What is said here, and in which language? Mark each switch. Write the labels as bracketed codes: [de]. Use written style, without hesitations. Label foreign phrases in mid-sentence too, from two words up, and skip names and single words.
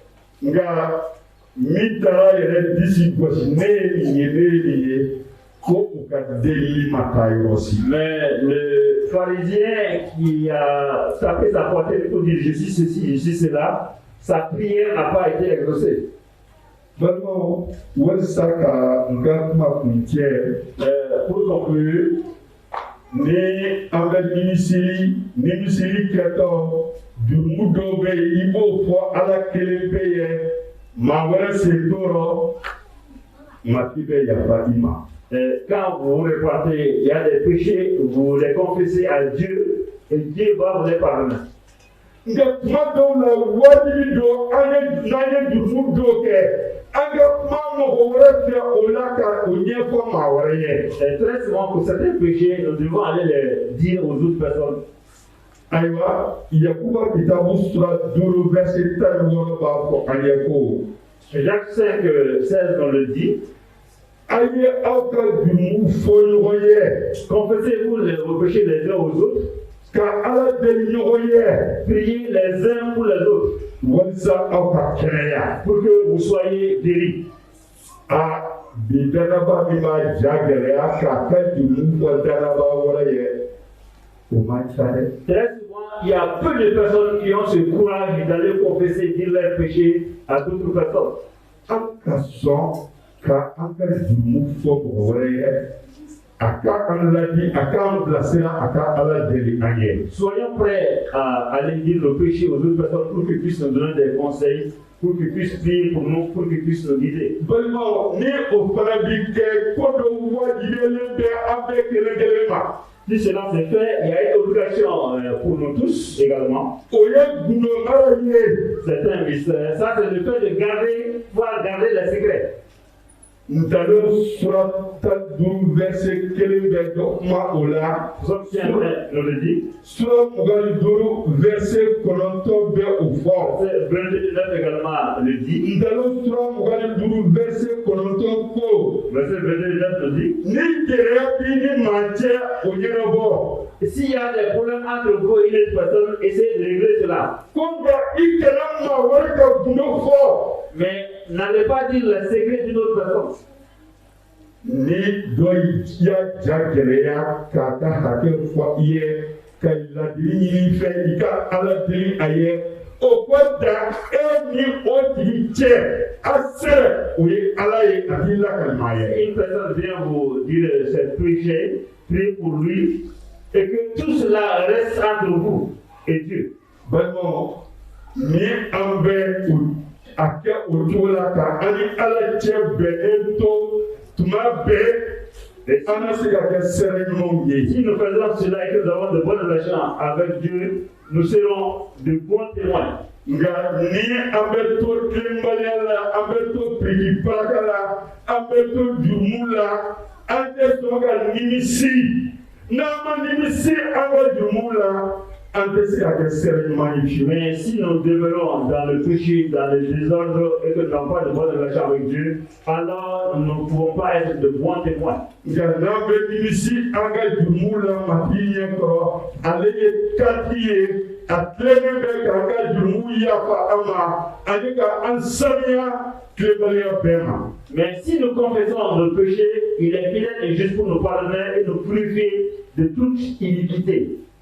[fr] Mais le pharisien qui a tapé sa poitrine pour dire je suis ceci, je suis cela, sa prière n'a pas été exaucée. Pour conclure, [bm] ni an bɛ nimisili kɛtɔ jurumu dɔw bɛ yen i b'o fɔ ala kelen pe ye maa wɛrɛ sen t'o rɔ mati bɛ yafa i ma. [fr] Quand vous repartez, il y a des péchés, vous les confessez à Dieu et Dieu va vous les pardonner. [bm] Nka kuma dɔw la wajibi don n'an ye jurumu dɔw kɛ an ka kuma mɔgɔ wɛrɛ fɛ o la ka o ɲɛfɔ maa wɛrɛ ye. [fr] Très souvent pour certains péchés, nous devons aller les dire aux autres personnes. [bm] Ayiwa Yakuba kitabu sura 5 verset 16 b'a fɔ an ye ko. [fr] Jacques 5:16 on le dit. [bm] Aye aw ka jurumu fɔ ɲɔgɔn ye. [fr] Confessez-vous vos péchés les uns aux autres. [bm] Ka ala deli ɲɔgɔn ye. [fr] Priez les uns pour les autres. [bm] Walisa aw ka kɛnɛya. [fr] Pour que vous soyez guéris. [bm] Bi danaba min b'a ja gɛlɛya k'a ka jurumu fɔ danaba wɛrɛ ye. [fr] Très souvent, il y a peu de personnes qui ont ce courage d'aller confesser, dire leurs péchés à d'autres personnes. [bm] An ka sɔn ka an ka jurumu fɔ mɔgɔ wɛrɛ ye a ka an ladi a k'an bilasira a ka ala deli an ye. [fr] Soyons prêts à aller dire nos péchés aux autres personnes pour qu'ils puissent nous donner des conseils, pour qu'ils puissent prier pour nous, pour qu'ils puissent nous guider. [bm] Balimaw ni o fana bi kɛ ko dɔ wajibiyalen bɛ an bɛɛ kelen kelen ma. [fr] Si cela se fait, il y a une obligation pour nous tous également. C'est un mystère. Ça, c'est le fait de pouvoir garder les secrets. [bm] Ntalon sura 15 verset 1 bɛ dɔ kuma o la. [fr] Nous le dit. [bm] Sura 25 verset 9 bɛ o fɔ. [fr] Verset 29 également le dit. [bm] Ntalon sura 25 verset 9 ko. [fr] Verset 29 le dit. [bm] Ni gɛlɛya b'i ni maa cɛ o ɲɛnabɔ. [fr] S'il y a des problèmes entre vous et une personne, essayez de régler cela. [bm] Ko nka i kana maa wɛrɛ ka gundo fɔ. [fr] Mais n'allez pas dire les secrets d'une autre personne. [bm] Ni dɔ y'a ja gɛlɛya k'a ka hakɛ fɔ i ye ka ladili ɲini fɛ i ka ala deli a ye o ko da ni o tigi cɛ a sɛbɛn o ye ala ye a t'i lakalima ye. [fr] Une personne vient vous dire ses péchés, priez pour lui et que tout cela reste entre vous et Dieu. [bm] Balimaw ni an bɛ a kɛ o cogo la ka an ni ala cɛ bɛnnen to tuma bɛɛ an ka se ka kɛ sɛbɛn ɲumanw ye. [fr] Si nous faisons cela et que nous avons de bonnes relations avec Dieu, nous serons de bons témoins. [bm] Nka ni an bɛ to tilenbaliya la an bɛ to piriki baraka la an bɛ to jurumu la an tɛ sɔn ka nimisi n'an ma nimisi an ka jurumu la. [fr] Mais si nous demeurons dans le péché, dans le désordre et que nous n'avons pas de bonne relation avec Dieu, alors nous ne pouvons pas être de bons témoins. Mais si nous confessons nos péchés, il est fidèle et juste pour nous pardonner et nous purifier de toute iniquité.